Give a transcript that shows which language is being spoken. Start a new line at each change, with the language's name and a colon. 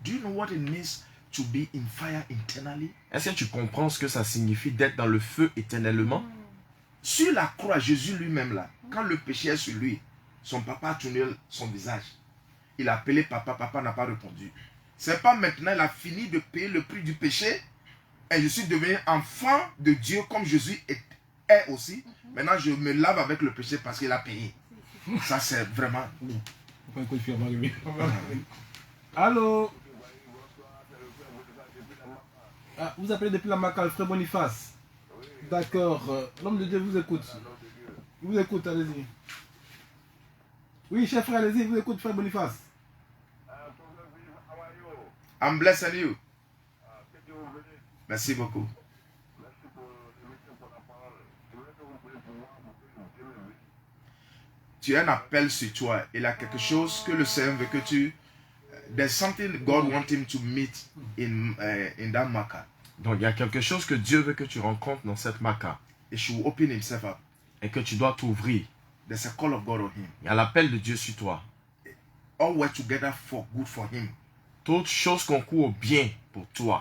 English: Do you know what it means to be in fire internally?
French: Est-ce que tu comprends ce que ça signifie d'être dans le feu éternellement? Sur la croix, Jésus lui-même là, quand le péché est sur lui, son papa a tourné son visage. Il a appelé papa, papa n'a pas répondu. C'est pas maintenant, il a fini de payer le prix du péché et je suis devenu enfant de Dieu comme Jésus est aussi. Maintenant, je me lave avec le péché parce qu'il a payé. Ça, c'est vraiment... Faut pas un coup de fil avant lui. Allô? Ah, vous appelez depuis la Maca, le frère Boniface. D'accord. L'homme de Dieu vous écoute. Il vous écoute, allez-y. Oui, cher frère, allez-y, il vous écoute, frère Boniface.
English: I'm blessing you.
French: Merci beaucoup. Tu as un appel sur toi. Il y a quelque chose que le Seigneur veut que tu...
English: There's something God wants him to meet in that maca.
French: Donc il y a quelque chose que Dieu veut que tu rencontres dans cette maca
English: He should open himself up.
French: et que tu dois t'ouvrir.
English: There's a call of God on him.
French: Il y a l'appel de Dieu sur toi.
English: All work together for good for him.
French: Toutes choses concourent au bien pour toi.